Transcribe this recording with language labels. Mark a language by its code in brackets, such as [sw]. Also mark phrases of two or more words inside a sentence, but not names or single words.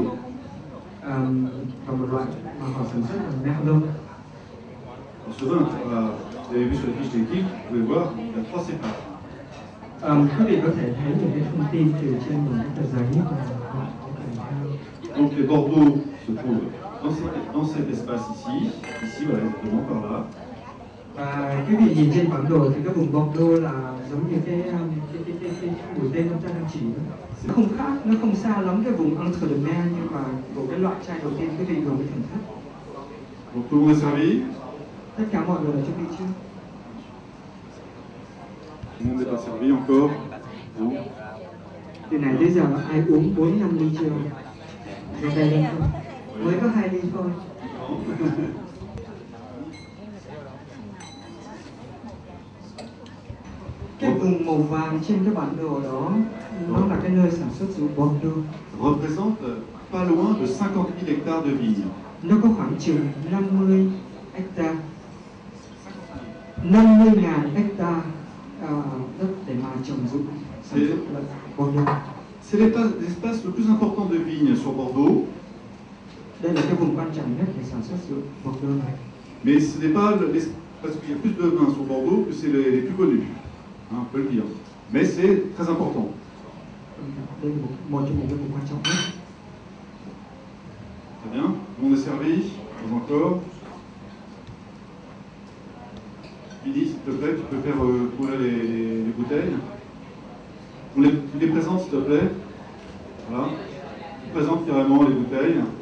[vi] Và một loại mà họ sản xuất là Merlot. [fr] Alors ce vin, vous avez vu sur la fiche technique, vous pouvez voir, il y a 3 cépages. [vi] Quý vị có thể thấy những cái thông tin từ trên một cái tờ giấy mà họ có thể theo. [fr] Donc les Bordeaux se trouvent dans cet espace ici voilà, exactement par là. [vi] Và quý vị nhìn trên bản đồ thì cái vùng Bordeaux là giống như cái mũi tên chúng ta đang chỉ. Nó không khác, nó không xa lắm cái vùng Entre de Mer nhưng mà của cái loại chai đầu tiên quý vị vừa mới thưởng thức. [fr] Donc tout le monde est servi. [vi] Tất cả mọi người đã chuẩn bị chưa? [fr] Tout le monde n'est pas servi encore. Non. [vi] Từ này đến giờ ai uống 4-5 ly chưa? Lên đây lên không? Mới có 2 ly thôi. Cái vùng màu vàng trên cái bản đồ đó, nó là cái nơi sản xuất rượu Bordeaux. [fr] Représente pas loin de 50 000 hectares de vignes. [vi] Nó có khoảng chừng 50 hecta, 50.000 hecta đất để mà trồng rượu sản xuất là Bordeaux. [fr] C'est l'espace le plus important de vignes sur Bordeaux, [vi] Đây là cái vùng quan trọng nhất để sản xuất rượu Bordeaux này. [fr] mais ce n'est pas parce qu'il y a plus de vins sur Bordeaux que c'est les plus connus, hein, on peut le dire. Mais c'est très important. [vi] Đây là một trong những cái vùng quan trọng nhất. [fr] Très bien, tout le monde est servi, pas encore. Billy, s'il te plaît, tu peux faire couler les bouteilles. Tu les présentes, s'il te plaît. Voilà. Tu présentes carrément les bouteilles.